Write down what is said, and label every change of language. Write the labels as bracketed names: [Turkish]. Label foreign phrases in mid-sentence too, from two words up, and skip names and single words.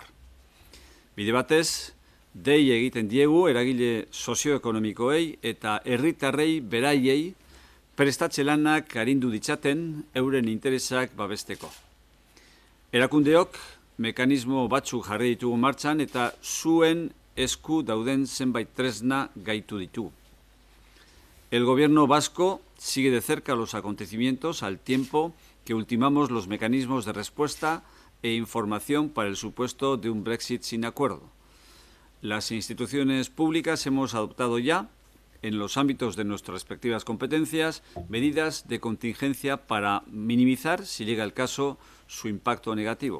[Basque] Bide batez, dei egiten diegu eragile sozioekonomikoei eta herritarrei beraiei prestatze lanak arindu ditzaten euren interesak babesteko. Erakundeok mekanismo batzuk jarri ditugu martxan eta zuen esku dauden zenbait tresna gaitu ditugu. [Spanish] El gobierno vasco sigue de cerca los acontecimientos al tiempo que ultimamos los mecanismos de respuesta e información para el supuesto de un Brexit sin acuerdo. Las instituciones públicas hemos adoptado ya, en los ámbitos de nuestras respectivas competencias, medidas de contingencia para minimizar, si llega el caso, su impacto negativo.